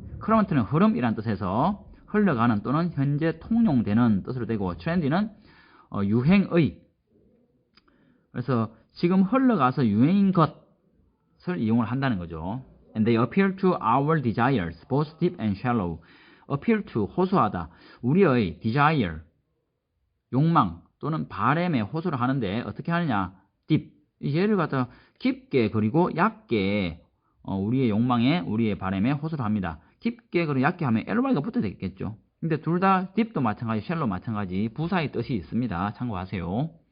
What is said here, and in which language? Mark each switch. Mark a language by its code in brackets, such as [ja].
[ko] current는 흐름이란 뜻에서 흘러가는 또는 현재 통용되는 뜻으로 되고 trendy는 유행의. 그래서 지금 흘러가서 유행인 것을 이용을 한다는 거죠. [en] And they appeal to our desires, both deep and shallow. appeal to, [ko] 호소하다. 우리의 desire, 욕망 또는 바램에 호소를 하는데 어떻게 하느냐? [en] deep. [ko] 얘를 갖다 깊게 그리고 얕게 우리의 욕망에, 우리의 바램에 호소를 합니다. 깊게 그리고 얕게 하면 ly가 붙어야 되겠죠. 근데 둘 다 deep도 마찬가지, shallow 마찬가지 부사의 뜻이 있습니다. 참고하세요.